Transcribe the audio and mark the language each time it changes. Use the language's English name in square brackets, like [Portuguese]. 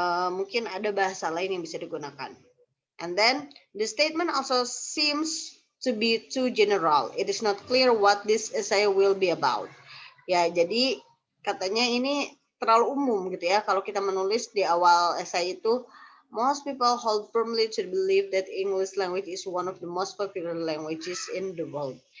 [Indonesian] Mungkin ada bahasa lain yang bisa digunakan. [English] And then the statement also seems to be too general. It is not clear what this essay will be about. [Indonesian] Ya, jadi katanya ini terlalu umum gitu ya. Kalau kita menulis di awal essay itu, [English] most people hold firmly to believe that English language is one of the most popular languages in the world.